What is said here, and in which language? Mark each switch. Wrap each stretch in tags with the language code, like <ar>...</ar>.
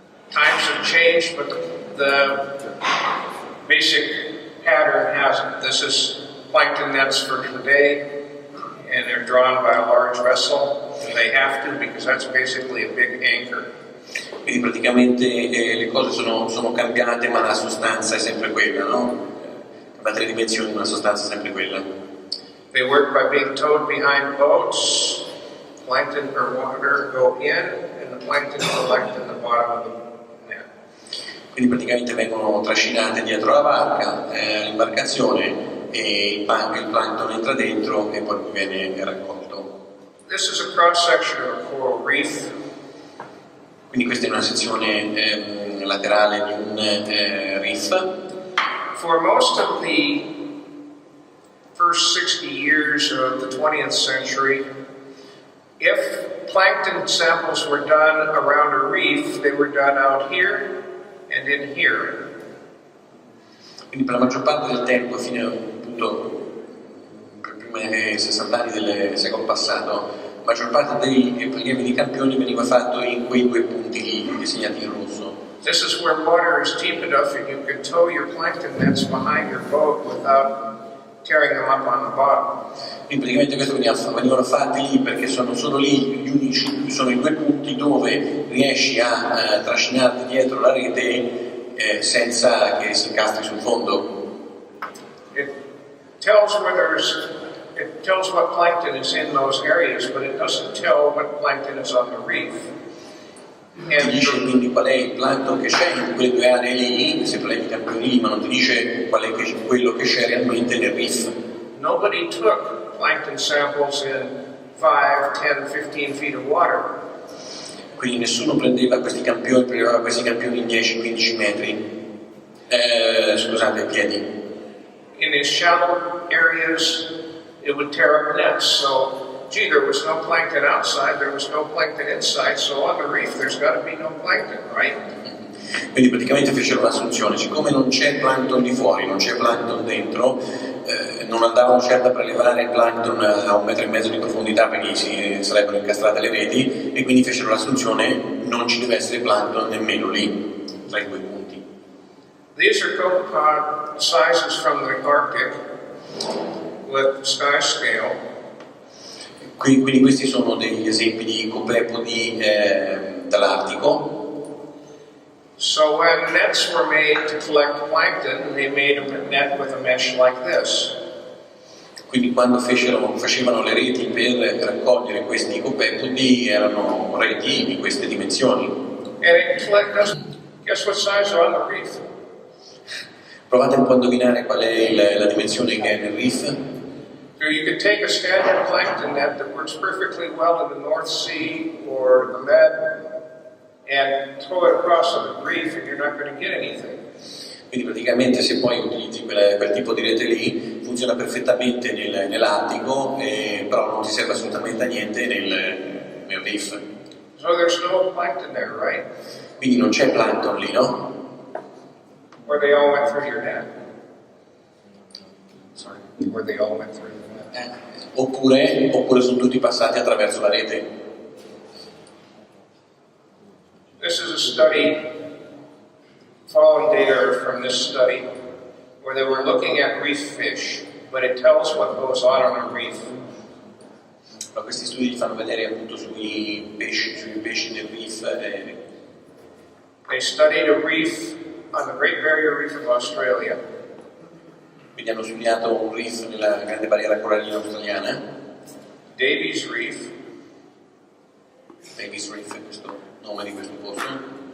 <en>Times have changed, but the basic pattern hasn't. This is plankton nets for today, and they're drawn by a large vessel, and they have to because that's basically a big anchor.</en> <it>Quindi praticamente le cose sono cambiate, ma la sostanza è sempre quella, no? Cambiate le dimensioni, ma la sostanza è sempre quella.</it> <en>They work by being towed behind boats. Plankton or water go in, and the plankton collect in the bottom of the net.</en> <it>Quindi praticamente vengono trascinate dietro la barca, l'imbarcazione, e il plankton entra dentro e poi viene raccolto.</it> <en>This is a cross section of a coral reef.</en> <it>Quindi questa è una sezione laterale di un reef.</it> <en>For most of the first 60 years of the 20th century, if plankton samples were done around a reef, they were done out here and in here.</en> <it>Quindi per la maggior parte del tempo, fino appunto per i primi 60 anni del secolo passato, la maggior parte dei prelievi di campioni veniva fatto in quei 2 punti lì, disegnati in rosso.</it> <en>This is where water is deep enough and you can tow your plankton nets behind your boat without tearing them up on the bottom.</en> <it>Quindi praticamente questo venivano fatti lì perché sono solo lì gli unici, sono i 2 punti dove riesci a trascinarti dietro la rete senza che si incastri sul fondo.</it> <en>It tells what plankton is in those areas, but it doesn't tell what plankton is on the reef.</en> <it>Ti dice quindi qual è il plankton che c'è in quelle 2 aree lì, se prelevi i campioni lì, ma non ti dice qual è quello che c'è realmente nel reef.</it> <en>Nobody took plankton samples in 5, 10, 15 feet of water.</en> <it>Quindi nessuno prendeva questi campioni in 10-15 metri, piedi.</it> <en>In these shallow areas, it would tear up nets. So, gee, there was no plankton outside, there was no plankton inside, so on the reef there's got to be no plankton, right?</en> <it>Quindi praticamente fecero l'assunzione, siccome non c'è plankton di fuori, non c'è plankton dentro, non andavano certo a prelevare il plankton a 1,5 metri di profondità perché si sarebbero incastrate le reti, e quindi fecero l'assunzione non ci deve essere plankton nemmeno lì, tra i 2 punti.</it> <en>These are copepod sizes from the Arctic with sky scale.</en> <it>Quindi questi sono degli esempi di copepodi dall'Artico.</it> <en>So when nets were made to collect plankton, they made a net with a mesh like this.</en> <it>Quindi quando facevano le reti per raccogliere questi copepodi erano reti di queste dimensioni.</it> <en>And it guess what size are on the reef?</en> <it>Provate un po' a indovinare qual è la dimensione che è nel reef.</it> <en>So you could take a standard plankton net that works perfectly well in the North Sea or the Med and throw it across the reef and you're not going to get anything.</en> <it>Quindi praticamente se poi utilizzi quel tipo di rete lì funziona perfettamente nell'Attico, però non ti serve assolutamente a niente nel reef.</it> <en>So there's no plankton there, right?</en> <it>Quindi non c'è plankton lì, no?</it> <en>Or they all went through your net. Sorry. Or they all went through the net.</en> <it>Oppure sono tutti passati attraverso la rete.</it> <en>This is a study, following data from this study, where they were looking at reef fish, but it tells what goes on a reef.</en> <it>Questi studi fanno vedere appunto sui pesci del reef.</it> <en>They studied a reef on the Great Barrier Reef of Australia.</en> <it>Quindi hanno studiato un reef nella grande barriera corallina australiana.</it> <en>Davies Reef.</en> <it>Davies Reef è questo nome di questo posto.</it>